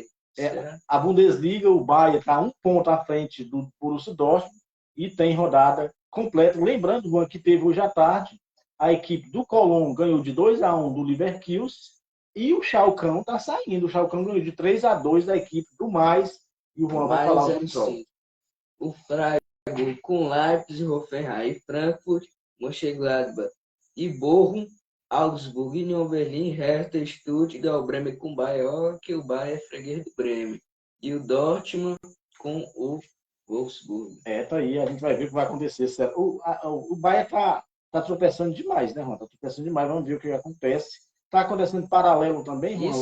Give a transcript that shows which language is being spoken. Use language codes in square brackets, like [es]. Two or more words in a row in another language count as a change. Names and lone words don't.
[pt] A Bundesliga, o Bayern está 1 ponto à frente do Borussia Dortmund e tem rodada completa. Lembrando, Juan, que teve hoje à tarde, a equipe do Colón ganhou de 2-1 do Leverkusen e o Schalke está saindo. O Schalke ganhou de 3-2 da equipe do Mais. E o Juan vai falar o jogo. O Freiburg Freiburg com Leipzig, Hoffenheim, Frankfurt, Mönchengladbach e Bochum, Augsburg, Union Berlin, Hertha, Stuttgart, o Bremen com o Bayern, que o Bayern é freguês do Bremen. E o Dortmund com o Wolfsburg. Tá aí, a gente vai ver o que vai acontecer. Certo? O Bayern tá tropeçando demais, né, Juan? Tá tropeçando demais, vamos ver o que acontece. Tá acontecendo em paralelo também, Juan,